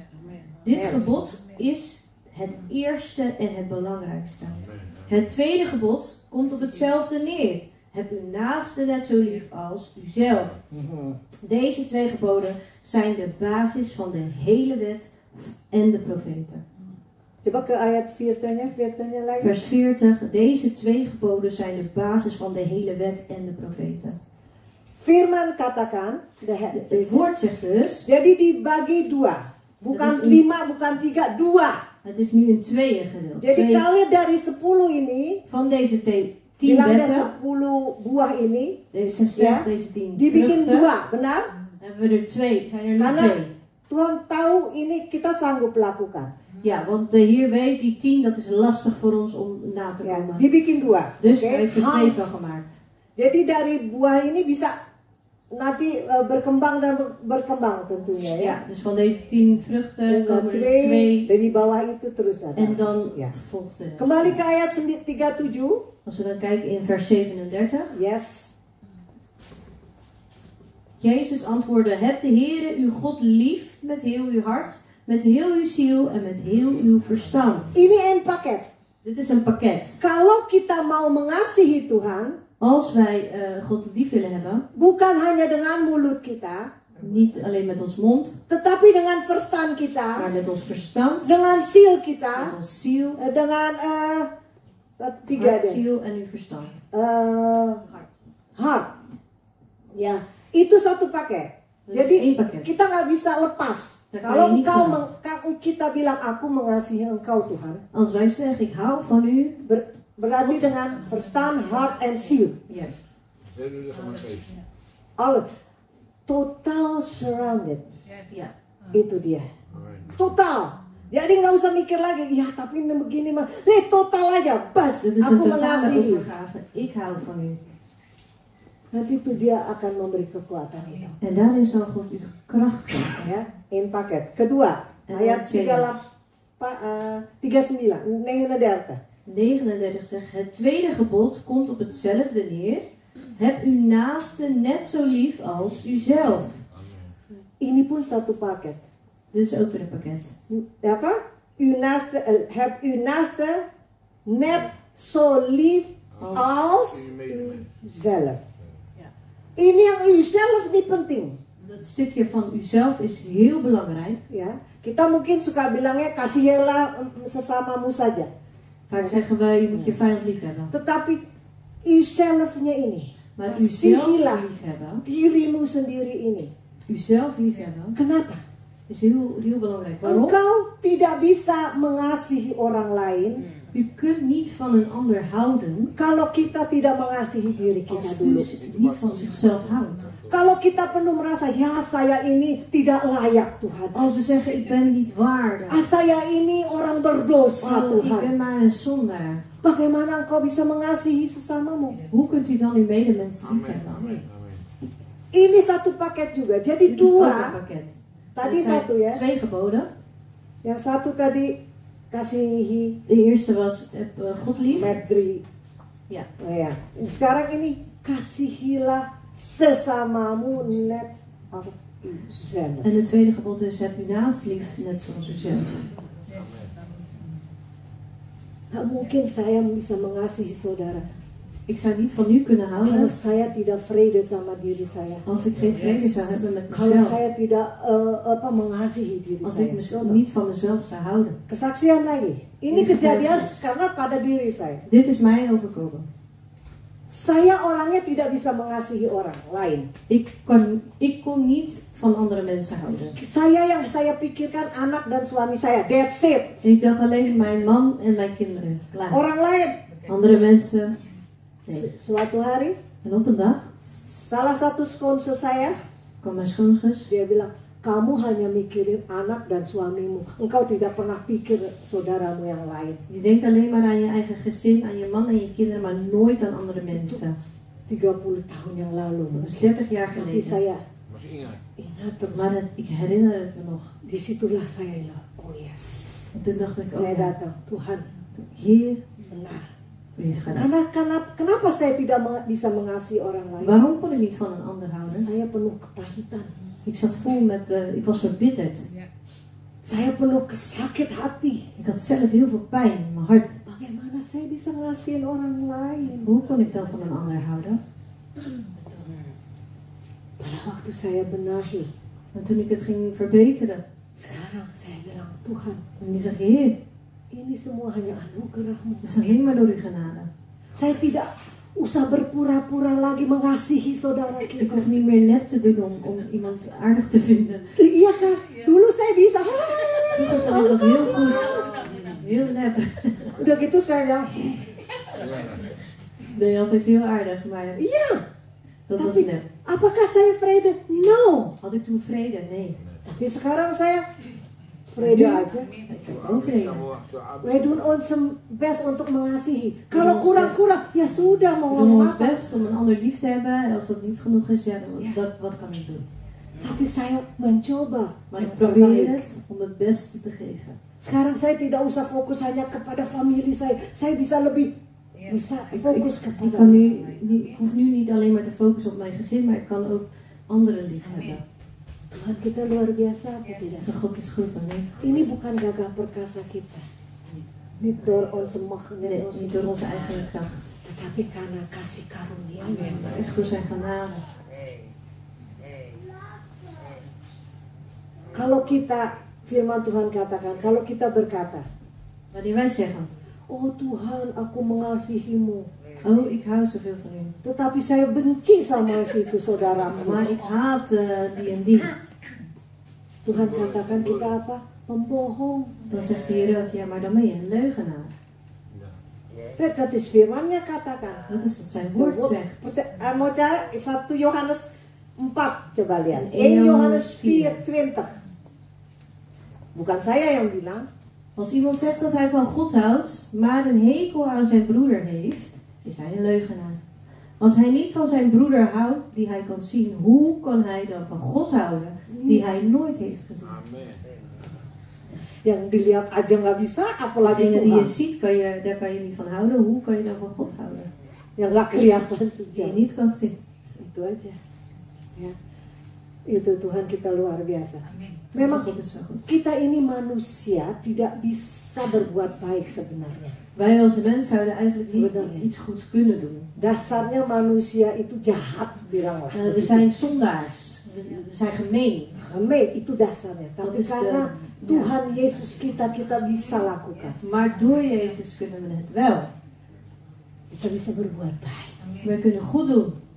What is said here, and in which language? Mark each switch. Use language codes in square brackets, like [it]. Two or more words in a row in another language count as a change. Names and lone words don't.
[nl] Dit gebod is het eerste en het belangrijkste. Het tweede gebod komt op hetzelfde neer. Heb uw naaste net zo lief als uzelf. Deze 2 geboden zijn de basis van de hele wet en de profeten. [id] Coba ke ayat 40-nya lagi. [nl] Vers 40. Deze 2 geboden zijn de basis van de hele wet en de profeten. [id] Firman katakan, [nl] Het woord zegt dus, [id] jadi dibagi 2. Bukan 5, bukan 3, 2. [nl] het is nu in 2 gedeeld. [id] Jadi kalau dari 10 ini, [nl] Van deze 10 [id] bilangnya [nl] wetten, [id] 10 buah ini, [nl] deze 10 [id] dibikin [nl] vruchten, [id] 2, benar? [nl] hebben we er 2, zijn er nu [id] Karena 2. Tuhan tahu ini kita sanggup lakukan. [nl] Ja, want de Heer weet, die 10, dat is lastig voor ons om na te [id] Ya, [nl] komen. [id] dibikin 2. [nl] Dus Oke? hij heeft er 2 van gemaakt. [id] Jadi dari buah ini bisa nanti berkembang dan berkembang tentunya ya. [nl] Ja, dus van deze 10 vruchten Dus komen er 2, 2 [id] dari bawah itu terus ada. [nl] en dan Ja. volgt de rest. [id] Kembali ke ayat 37. [nl] Als we dan kijken in vers 37. Yes. Jezus antwoordde: heb de Heere uw God lief met heel uw hart, met heel uw ziel en met heel uw verstand. Ini een pakket. Dit is een pakket. [id] Kalau kita mau mengasihi Tuhan, [nl] Als wij God lief willen hebben, [id] bukan hanya dengan mulut kita, [nl] Niet alleen met ons mond, [id] tetapi dengan verstand [nl] maar [id] kita, [nl] met ons verstand, [id] dengan ziel [nl] met [id] kita, [nl] ons ziel, [id] dengan tiga [nl] hart, [id] deh. [nl] ziel en uw verstand. Heart. [id] Ya, itu satu paket. [nl] Dat is [id] Jadi [nl] één pakket. [id] kita nggak bisa lepas. [nl] Daar kan [id] Kalau [nl] je niet [id] engkau [nl] vanaf. [id] kita bilang aku mengasihi engkau Tuhan, [nl] Als wij zeggen, ik hou van u, [id] berarti dengan verstand, [en] heart, and ziel. [nl] juist. Heel jullie gaan maar geest. [en] Alles. Total surrounded. [nl] Ja. [id] Itu dia. Amen. Total. Jadi nggak usah mikir lagi, ya tapi ini begini mah. Nee, total aja. Bas, [nl] Dit is een [id] aku [nl] totale [id] mengasihi. [nl] overgave. Ik hou van u. [id] Nanti itu dia akan memberi kekuatan itu. [nl] En daarin zal God u kracht geven. [id] Ya, in paket. Kedua, [nl] En [id] ayat [nl] tweede. [id] 39, 39. [nl] 39 zegt, het tweede gebod komt op hetzelfde neer. Heb uw naaste net zo lief als uzelf. [id] Ini pun satu paket. [nl] Dit is ook weer een pakket. [id] Apa? [nl] Heb uw naaste net zo lief als In je medemens. uzelf. [id] Ini yang uzelf ini penting. [nl] Dat stukje van uzelf is heel belangrijk. [id] Ya, kita mungkin suka bilangnya kasihilah sesamamu saja. [nl] Vaak zeggen wij, je moet je vijand lief hebben. [id] Tetapi uzelfnya ini, [nl] Maar uzelf [id] kasihilah [nl] lief hebben, [id] dirimu sendiri ini. [nl] uzelf lief hebben, [id] Kenapa? [nl] is heel belangrijk. Waarom? [id] Engkau tidak bisa mengasihi orang lain [nl] U kunt niet van een ander houden [id] kalau kita tidak mengasihi diri kita [nl] als [id] dulu. [nl] u niet van zichzelf houdt. [id] Kalau kita penuh merasa, ya saya ini tidak layak Tuhan. [nl] Als we zeggen, ik ben niet waardig. [id] Saya ini orang berdosa [nl] Oh, ik [id] Tuhan. [nl] ben maar een zondaar. [id] Bagaimana engkau bisa mengasihi sesamamu? [nl] Hoe kunt u dan uw medemens lief Amen. hebben? Amen. Amen. [id] Ini satu paket juga. Jadi [nl] Dit is ook een [id] dua, [nl] pakket. [id] tadi [nl] Er zijn [id] satu ya. [nl] 2 geboden. [id] Yang satu tadi kasihi [nl] De eerste was, heb God lief. Medri. Ja. [id] Oh ya. Sekarang ini kasihilah sesamamu [nl] net als uzelf. En het tweede gebod is, heb uw naast lief, net zoals uzelf. [id] Gak mungkin saya bisa mengasihi saudara [nl] Ik zou niet van u kunnen [id] kalau [nl] houden [id] saya tidak vrede sama diri saya. [nl] als ik geen vrede zou hebben met [id] Kalau [nl] mezelf. [id] saya tidak mengasihi diri [nl] Als ik [id] saya. [nl] niet van mezelf zou houden. [id] Kesaksian lagi. Ini kejadian karena pada diri saya. [nl] Dit is mij overkomen. [id] Saya orangnya tidak bisa mengasihi orang lain. [nl] Ik kon niet van andere mensen houden. [id] Yang saya pikirkan anak dan suami saya. [en] That's it. [nl] Ik dacht alleen mijn man en mijn kinderen. Klaar. [id] Orang lain. [nl] Andere mensen. Nee. [id] Suatu hari, [nl] En op een dag [id] salah satu sponsor saya, [nl] kwam mijn schoonzus. [id] dia bilang, kamu hanya mikirin anak dan suamimu. Engkau tidak pernah pikir saudaramu yang lain. [nl] Je denkt alleen maar aan je eigen gezin, aan je man en je kinderen, maar nooit aan andere mensen. [id] 30 tahun yang lalu. [nl] Dat is 30 jaar [id] Tapi [nl] geleden. [id] saya Masih ingat? ingat terus. [nl] Maar ik herinner het me nog. [id] Disitulah saya bilang, [en] oh yes. [nl] En toen dacht ik, [id] Saya [nl] oh ja, [id] datang, Tuhan, [nl] Heer, [id] benar. [nl] u heeft gedaan. [id] Kenapa saya tidak bisa mengasihi orang lain? [nl] Waarom kon ik niet van een ander houden? [id] Saya penuh kepahitan. [nl] Ik zat vol met, ik was verbitterd. [id] Saya penuh sakit hati. [nl] Ik had zelf heel veel pijn in mijn hart. [id] Bagaimana saya bisa ngasihin orang lain? [nl] Hoe kon ik dan van een ander houden? [id] Pada waktu saya benahi, [nl] En toen ik het ging verbeteren, [id] sekarang saya bilang, Tuhan, [nl] en nu zeg Heer, [id] ini semua hanya anugerah-Mu. [nl] het is alleen maar door uw genade. [id] Saya tidak usah berpura-pura lagi mengasihi saudara [nl] Ik [id] kita. [nl] hoef niet meer nep te doen om iemand aardig te vinden. [id] Iya kan? Dulu saya bisa. [nl] Vroeger kon ik dat heel goed. Heel nep. [id] Udah gitu saya bilang, [nl] Nee, altijd heel aardig, maar [id] iya. [nl] dat was [id] Tapi [nl] nep. [id] apakah saya vrede? No. [nl] Had ik toen vrede? Nee. [id] Tapi sekarang saya vrede aja. [nl] Ik heb ook vrede. Wij doen ons best [id] untuk mengasihi. Kalau kurang-kurang, ya sudah mau [nl] We doen [id] ngomong [nl] ons [id] apa. [nl] best om een ander lief te hebben. En als dat niet genoeg is, ja, dan wat kan ik doen? [id] Tapi saya mencoba [nl] Maar [id] yang [nl] ik probeer [id] terbaik. [nl] het om het beste te geven. [id] Sekarang saya tidak usah fokus hanya kepada family saya. Saya bisa lebih bisa fokus [nl] Ik [id] kepada [nl] kan ik hoef nu niet alleen maar te focussen op mijn gezin, maar ik kan ook anderen lief hebben. [id] Tuhan kita luar biasa apa tidak? [nl] Dus God is goed, amen. [id] Ini bukan gagah perkasa kita. [nl] Niet door onze macht, Nee, niet door onze eigen kracht, [id] tetapi karena kasih karunia. [nl] maar echt door zijn genade. [id] Kalau kita, firman Tuhan katakan, kalau kita berkata, [nl] Wanneer wij zeggen, [id] oh Tuhan, aku mengasihimu, [nl] oh ik hou zoveel van u, [id] tetapi saya benci sama si itu saudaraku. [nl] maar ik haat die en die. [id] Tuhan katakan kita apa? Pembohong. [nl] Dan zegt de Heer ook, ja maar dan ben je een leugenaar. Dat is [id] firmannya katakan. [nl] Dat is wat zijn woord zegt. [id] Mau cari 1 Yohanes 4, coba lihat. 1 1 Yohanes Yohanes 4:20. Bukan saya yang bilang. [nl] Als iemand zegt dat hij van God houdt, maar een hekel aan zijn broeder heeft, is hij een leugenaar. Als hij niet van zijn broeder houdt, die hij kan zien, hoe kan hij dan van God houden, die hij nooit heeft gezien? Amen. [id] Yang dilihat aja nggak bisa, apalagi [nl] Degene die je [id] Tuhan. [nl] ziet, daar kan je niet van houden. Hoe kan je dan van God houden? [id] Yang nggak kelihatan tuh [nl] Die je [id] jauh. [nl] niet kan zien. [id] Itu aja. Ya. Itu Tuhan kita luar biasa. [nl] Onze [id] Memang [nl] God is zo goed. [id] kita ini manusia tidak bisa berbuat baik sebenarnya. [nl] Wij als mens zouden eigenlijk niet [id] Sebenarnya. [nl] iets goeds kunnen doen. [id] Dasarnya manusia itu jahat, bilang lah. [nl] We zijn zondaars. We zijn gemeen. Gemeen, [id] itu dasarnya. [nl] Dat [id] Tapi [nl] is [id] karena [nl] de- [id] Tuhan Yesus kita bisa lakukan. [nl] Maar door Jezus kunnen we het wel. [id] Kita bisa berbuat baik. [nl] We kunnen goed doen.